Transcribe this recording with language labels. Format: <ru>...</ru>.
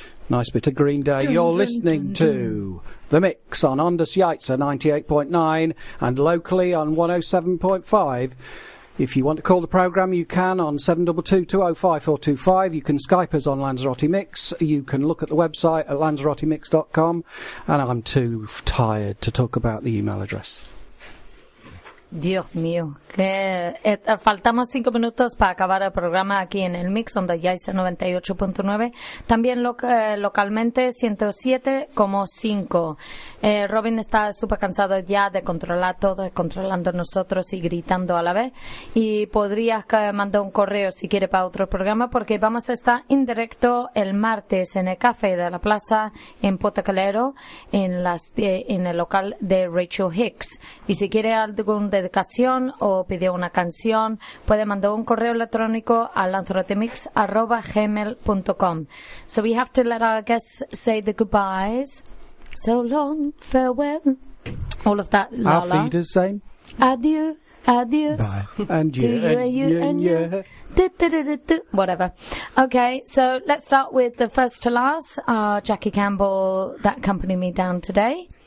<en>Nice bit of Green Day. You're listening to The Mix on Ondas Jaitse 98.9 and locally on 107.5. If you want to call the programme, you can on 722-205-425. You can Skype us on Lanzarote Mix. You can look at the website at lanzarotemix.com. And I'm too tired to talk about the email address.</en> <es>Dios mío, que faltamos 5 minutos para acabar el programa aquí en el Mix, donde ya es 98.9. También localmente 107.5. Robin está súper cansado ya de controlar todo, controlando nosotros y gritando a la vez. Y podrías mandar un correo si quiere para otro programa, porque vamos a estar en directo el martes en el Café de la Plaza en Potacalero, en el local de Rachel Hicks. Y si quiere algún dedicación o pidió una canción, puede mandar un correo electrónico a lanzarotemix@gmail.com.</es> <en>So we have to let our guests say the goodbyes. So long, farewell. All of that, Lala. Our feet are same.</en> <fr>Adieu, adieu.</fr> <en>Bye. And you, and you, and you, and you. Whatever. Okay, so let's start with the first to last, Jackie Campbell, that accompanied me down today.</en>